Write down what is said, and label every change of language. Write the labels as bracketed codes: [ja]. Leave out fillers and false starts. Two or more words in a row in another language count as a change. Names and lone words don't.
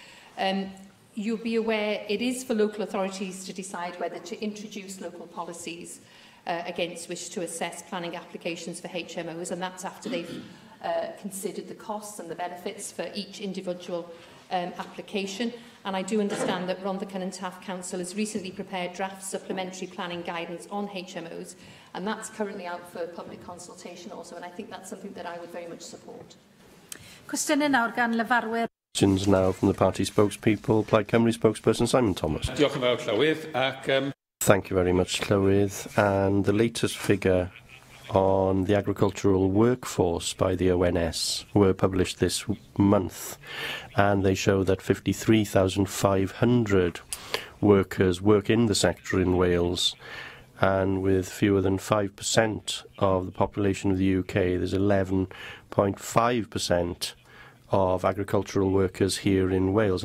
[en] You'll be aware it is for local authorities to decide whether to introduce local policies against which to assess planning applications for HMOs, and that's after they've considered the costs and the benefits for each individual application. And I do understand that Rhondda and Taff Council has recently prepared draft supplementary planning guidance on HMOs, and that's currently out for public consultation also, and I think that's something that I would very much support. [cy] Cwestiynau nawr gan lefarwyr. [en] Questions now from the party spokespeople. Plaid Cymru spokesperson Simon Thomas. [cy] Diolch yn fawr, Llywydd. [en] Thank you very much, Llywydd. And the latest figure on the agricultural workforce by the ONS were published this month, and they show that 53,500 workers work in the sector in Wales, and with fewer than 5% of the population of the UK, there's 11.5% of agricultural workers here in Wales.